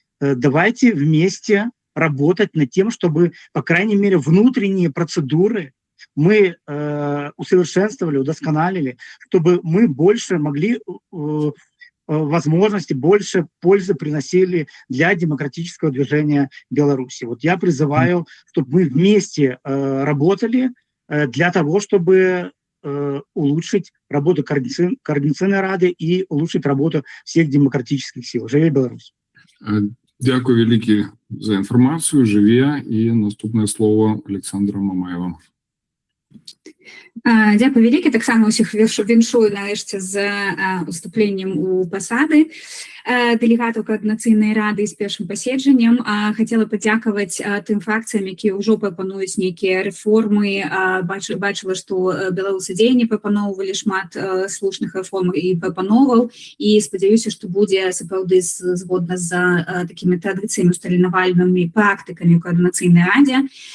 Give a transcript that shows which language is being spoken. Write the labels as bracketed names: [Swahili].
[Russian] Давайте вместе работать над тем, чтобы, по крайней мере, внутренние процедуры мы усовершенствовали, удосконалили, чтобы мы больше могли возможности, больше пользы приносили для демократического движения Беларуси. Вот я призываю, чтобы мы вместе работали для того, чтобы улучшить работу Координационной Рады и улучшить работу всех демократических сил. Живе Беларусь! [Belarusian] Дякую великі за інформацію. Живе. І наступне слово Олександра Мамаєва. Дякую вялікі, таксама ўсіх віншую нарэшце з уступленнем у пасады дэлегатаў Координацыйнай Рады з першым паседжаннем. Хацела падзякаваць тым фракцыям, якія ўжо прапануюць нейкія рэформы. Бачыла, што беларусы дзеянні прапаноўвалі шмат слушных рэформ і прапановаў, і спадзяюся, што будзе сапраўды згодна з такімі традыцыямі усталенавальнымі практыкамі ў Координацыйнай Радзе.